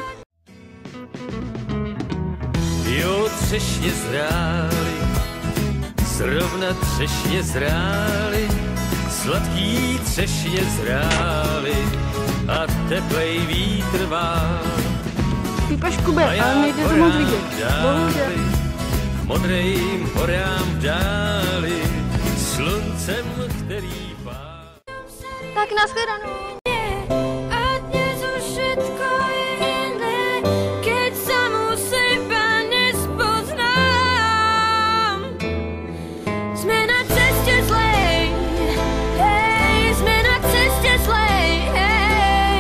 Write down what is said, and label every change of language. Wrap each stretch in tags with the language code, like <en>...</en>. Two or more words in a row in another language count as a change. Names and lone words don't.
<cs>Jo, třešně zrály, zrovna třešně zrály, sladký třešně zrály a teplej vítr vál. Pípaš Kube, ale nejde to moc vidět. Bohužel. Modrým horám v dáli, sluncem, který pál. Tak nashledanou.</cs> <sk>A dnes už všetko je iné, keď sam u seba nespoznám. Sme na ceste zlej, hej, sme na ceste zlej, hej.</sk>